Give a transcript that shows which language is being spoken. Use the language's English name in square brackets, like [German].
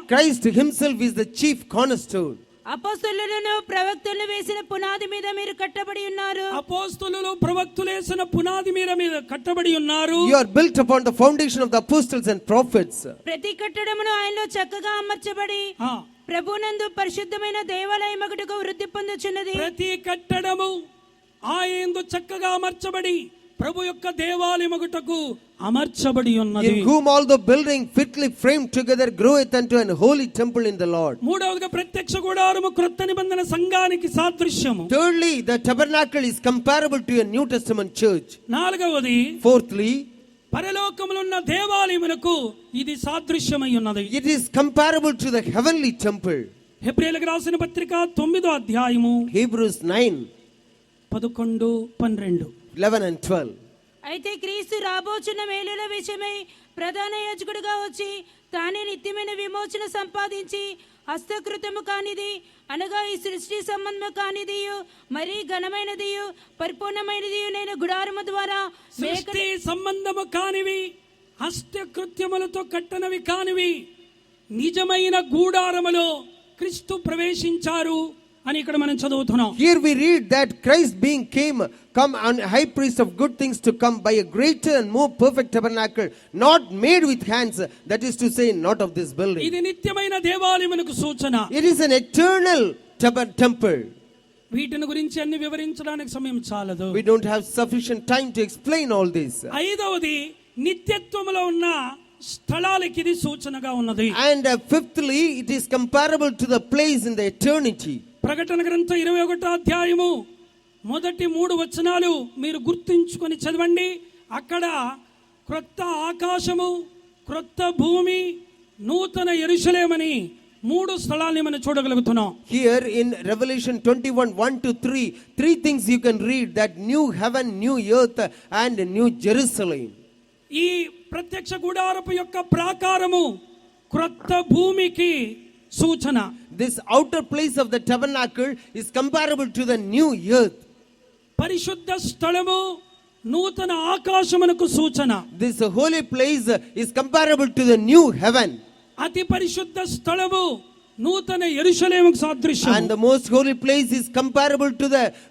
[English] Christ himself is the chief cornerstone. [Telugu] అపోస్తలులను ప్రవక్తలను వేసిన పునాది మీద మీరు కట్టబడి ఉన్నారు. అపోస్తలులు ప్రవక్తలు వేసిన పునాది మీద కట్టబడి ఉన్నారు. [English] You are built upon the foundation of the apostles and prophets. [Telugu] ప్రతి కట్టడమును ఆయనలో చక్కగా అమర్చబడి ప్రభునందు పరిశుద్ధమైన దేవాలయమగుటకు వృద్ధి పొందుచున్నది. ప్రతి కట్టడము ఆయనందు చక్కగా అమర్చబడి ప్రభు యొక్క దేవాలయమగుటకు అమర్చబడి ఉన్నది. [English] In whom all the building fitly framed together groweth unto an holy temple in the Lord. [Telugu] మూడవదిగా ప్రత్యక్ష గుడారము క్రొత్త నిబంధన సంఘానికి సాదృశ్యము. [English] Thirdly, the tabernacle is comparable to a New Testament church. [Telugu] నాలుగవది, [English] Fourthly, [Telugu] పరలోకములో ఉన్న దేవాలయమునకు ఇది సాదృశ్యమై ఉన్నది. [English] it is comparable to the heavenly temple. [Telugu] హెబ్రీయులకు రాసిన పత్రిక 9వ అధ్యాయము [English] Hebrews 9, [Telugu] 11, 12. [English] 11 and 12. [Telugu] అయితే క్రీస్తు రాబోచున్న మేలుల విషయమై ప్రధాన యాజకుడిగా వచ్చి తానే నిత్యమైన విమోచన సంపాదించి హస్తకృతము కానిది అనగా ఈ సృష్టి సంబంధము కానిదియు మరీ ఘనమైనదియు పరిపూర్ణమైనదియు నేను గుడారము ద్వారా సృష్టి సంబంధము కానివి హస్తకృత్యములతో కట్టనవి కానివి నిజమైన గూడారములో క్రీస్తు ప్రవేశించారు అని ఇక్కడ మనం చదువుతున్నాం. [English] Here we read that Christ being come on high priest of good things to come by a greater and more perfect tabernacle, not made with hands, that is to say, not of this building. [Telugu] ఇది నిత్యమైన దేవాలయమునకు సూచన. [English] It is an eternal temple. [Telugu] వీటిని గురించి అన్ని వివరించడానికి సమయం చాలదు. [English] We don't have sufficient time to explain all this. [Telugu] ఐదవది, నిత్యత్వములో ఉన్న స్థలాలకి ఇది సూచనగా ఉన్నది. [English] And fifthly, it is comparable to the place in the eternity. [Telugu] ప్రకటన గ్రంథం 21వ అధ్యాయము మొదటి 3 వచనాలు మీరు గుర్తుంచుకొని చదవండి. అక్కడ క్రొత్త ఆకాశము, క్రొత్త భూమి, నూతన యెరూషలేమని 3 స్థలాల్ని మనం చూడగలుగుతున్నాం. [English] Here in Revelation 21, 1 to 3, 3 things you can read, that new heaven, new earth and new Jerusalem. [Telugu] ఈ ప్రత్యక్ష గుడారపు యొక్క ప్రాకారము క్రొత్త భూమికి సూచన. [English] This outer place of the tabernacle is comparable to the new earth. [Telugu] పరిశుద్ధ స్థలము నూతన ఆకాశమునకు సూచన. [English] This holy place is comparable to the new heaven. [Telugu] అతి పరిశుద్ధ స్థలము నూతన యెరూషలేముకు సాదృశ్యం. [English] And the most holy place is comparable to the